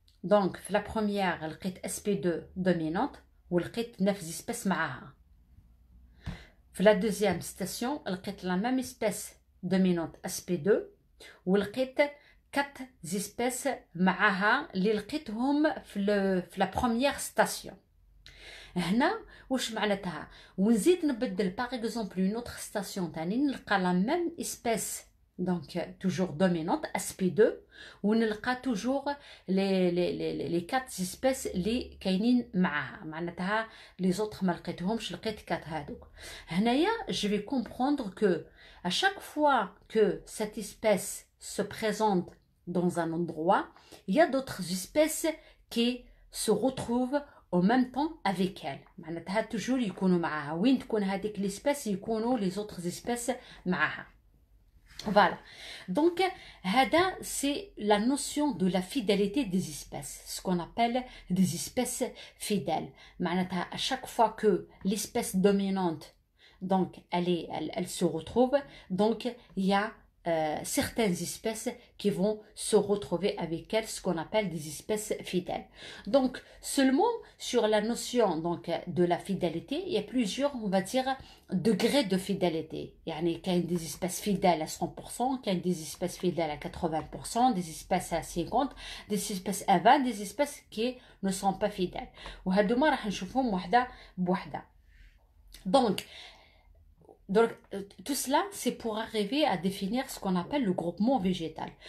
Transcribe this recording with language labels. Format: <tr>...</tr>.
<fr>Donc, في la première, لقيت SP2 dominante, ولقيت 9 espèces معاها. في la deuxième station, لقيت la même espèce dominante SP2, ولقيت 4 espèces معاها</fr> <ar>اللي لقيتهم</ar> <fr>في la première station.</fr> <ar>هنا واش معناتها ونزيد نبدل باغ اكزومبل</ar> <fr>une autre station</fr> <ar>تاني نلقى</ar> <fr>la même espèce donc toujours dominante</fr> <ar>SP2 ونلقى toujours</ar> <fr>les 4 espèces</fr> <ar>اللي كاينين معاها معناتها les autres ما لقيتهمش لقيت 4 هذوك.</ar> <fr>هنايا je vais comprendre que à chaque fois que cette espèce se présente dans un endroit, il y a d'autres espèces qui se retrouvent en même temps avec elle.</fr> <ar>معناتها toujours يكونوا معاها. وين تكون هذيك l'espèce يكونوا</ar> <fr>les autres espèces</fr> <ar>معاها.</ar> <fr>Voilà. Donc, هذا c'est la notion de la fidélité des espèces. Ce qu'on appelle des espèces fidèles.</fr> <ar>معناتها</ar> <fr>à chaque fois que l'espèce dominante donc elle se retrouve, donc il y a certaines espèces qui vont se retrouver avec elles, ce qu'on appelle des espèces fidèles. Donc, seulement sur la notion donc, de la fidélité, il y a plusieurs, on va dire, degrés de fidélité. Il y a des espèces fidèles à 100%, il y a des espèces fidèles à 80%, des espèces à 50%, des espèces à 20%, des espèces qui ne sont pas fidèles.</fr> <ar>وهذوما راح نشوفهم وحدة بوحدة.</ar> <fr>Donc, tout cela, c'est pour arriver à définir ce qu'on appelle le groupement végétal.</fr>